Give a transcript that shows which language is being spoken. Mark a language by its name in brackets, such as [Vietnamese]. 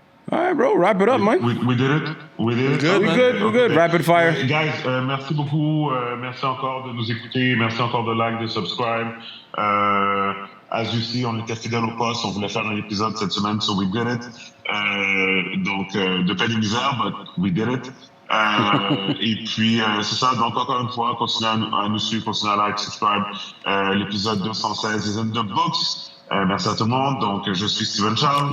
[English] All right, bro. Wrap it up, man. We did it. We're good. Rapid fire. [French] Guys, merci beaucoup. Merci encore de nous écouter. Merci encore de like, de subscribe. [English] As you see, [French] on était fidèles au poste. On voulait faire un épisode cette semaine, [English] so we did it. [French] Donc, de peine et misère, [English] but we did it. [French] Et puis, c'est ça. Donc, encore une fois, continuez à nous suivre, continuez à like, subscribe. L'épisode 216 [English] is in the books. [French] Merci à tout le monde. Donc, je suis Steven Charles.